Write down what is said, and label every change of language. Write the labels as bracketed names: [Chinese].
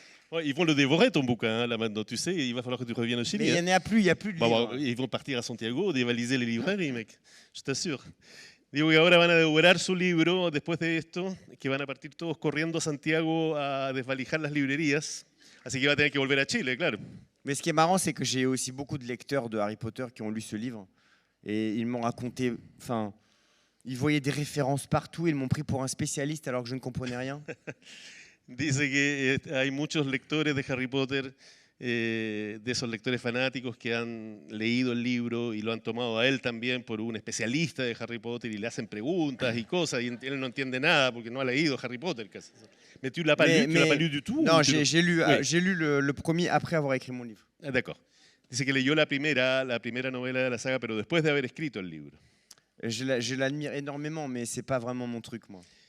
[French] Ouais, ils vont le dévorer ton bouquin hein, là maintenant, tu sais, il va falloir que tu reviennes au Chili. Mais il n'y en a plus, il n'y a plus de livres. Ils vont partir à Santiago, dévaliser les librairies, mec, je t'assure. [Spanish] Digo que ahora van a devorar su libro después de esto, que van a partir todos corriendo a Santiago a desvalijar las librerías, así que va a tener que volver a Chile, claro. [French] Mais ce qui est marrant, c'est que j'ai aussi beaucoup de lecteurs de Harry Potter qui ont lu ce livre. Et ils m'ont raconté, enfin, ils voyaient des références partout, ils m'ont pris pour un spécialiste alors que je ne comprenais rien. [Spanish] Dice que hay muchos lectores de Harry Potter, de esos lectores fanáticos que han leído el libro y lo han tomado a él también por un especialista de Harry Potter y le hacen preguntas y cosas y él no entiende nada porque no ha leído Harry Potter. [French] Mais tu l'as pas lu du tout? Non, j'ai lu le premier après avoir écrit mon livre. Ah, d'accord. [Spanish] Dice que leyó la primera novela de la saga, pero después de haber escrito el libro. [French] Je l'admire énormément, mais c'est pas vraiment mon truc, moi.